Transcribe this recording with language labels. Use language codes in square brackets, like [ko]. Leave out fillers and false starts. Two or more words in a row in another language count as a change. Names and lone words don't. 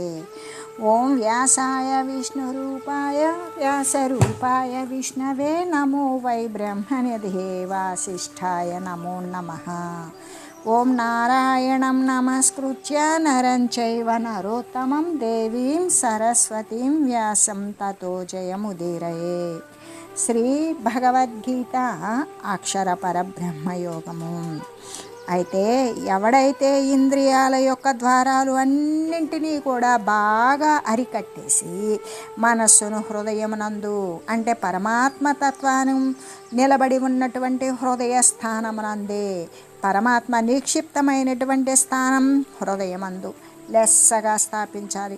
[sa] ओम व्यासाय विष्णुरूपाय व्यासरूपाय विष्णवे नमो वै ब्रह्मनिधये वासिष्ठाय नमो नमः। ओम नारायणं नमस्कृत्य नरं चैव नरोत्तमं देवीं सरस्वतीं व्यासं ततो जयमुदीरये। [te] శ్రీ భగవద్గీత అక్షర పరబ్రహ్మయోగము. అయితే ఎవడైతే ఇంద్రియాల యొక్క ద్వారాలు అన్నింటినీ కూడా బాగా అరికట్టేసి మనస్సును హృదయమునందు అంటే పరమాత్మ తత్వాన్ని నిలబడి ఉన్నటువంటి హృదయ స్థానమునందే, పరమాత్మ నిక్షిప్తమైనటువంటి స్థానం హృదయమందు లెస్సగా స్థాపించాలి.